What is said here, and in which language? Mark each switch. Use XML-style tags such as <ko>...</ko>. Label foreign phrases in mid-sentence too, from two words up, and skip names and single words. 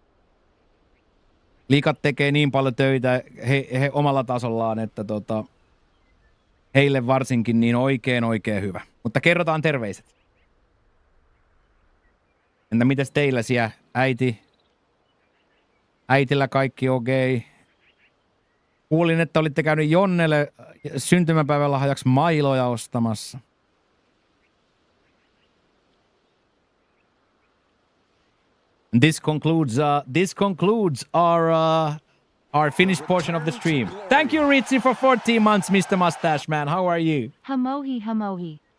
<fi>Likat tekee niin paljon töitä he omalla tasollaan, että heille varsinkin niin oikein hyvä. Mutta kerrotaan terveiset. Entä mitäs teillä siellä, äiti? Äitillä kaikki okei. Okay. Kuulin, että olitte käynyt Jonnelle syntymäpäivän lahjaksi mailoja ostamassa.</fi> <en>This concludes our finished portion of the stream. Thank you, Ritzy, for 14 months, Mr. Mustache Man. How are you? Hamohi.</en>